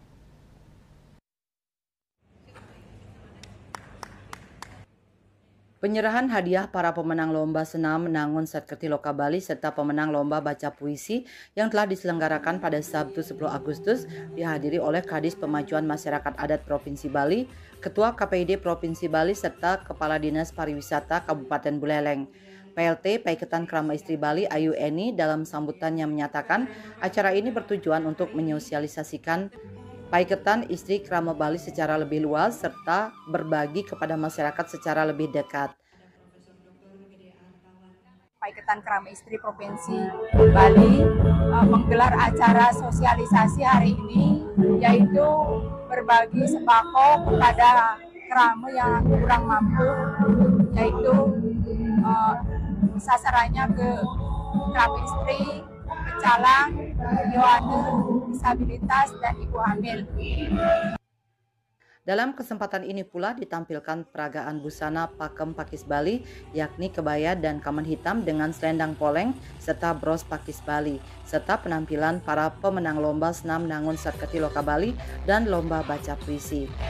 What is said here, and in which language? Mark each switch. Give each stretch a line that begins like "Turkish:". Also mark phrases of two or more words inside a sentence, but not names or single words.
Indonesian: Penyerahan hadiah para pemenang lomba senam Menangun Satkerti Loka Bali serta pemenang lomba baca puisi yang telah diselenggarakan pada Sabtu 10 Agustus dihadiri oleh Kadis Pemajuan Masyarakat Adat Provinsi Bali, Ketua KPID Provinsi Bali serta Kepala Dinas Pariwisata Kabupaten Buleleng. PLT Paikatan Krama Istri Bali Ayu Eni dalam sambutannya menyatakan acara ini bertujuan untuk menyosialisasikan Paikatan Istri Krama Bali secara lebih luas serta berbagi kepada masyarakat secara lebih dekat. Paikatan Krama Istri Provinsi Bali menggelar acara sosialisasi hari ini, yaitu berbagi sembako kepada krama yang kurang mampu, yaitu sasarannya ke krama istri, pecalang, yuwana, disabilitas, dan ibu hamil. Dalam kesempatan ini pula ditampilkan peragaan busana pakem Pakis Bali, yakni kebaya dan kaman hitam dengan selendang poleng serta bros Pakis Bali, serta penampilan para pemenang lomba senam Menangun Satkerti Loka Bali dan lomba baca puisi.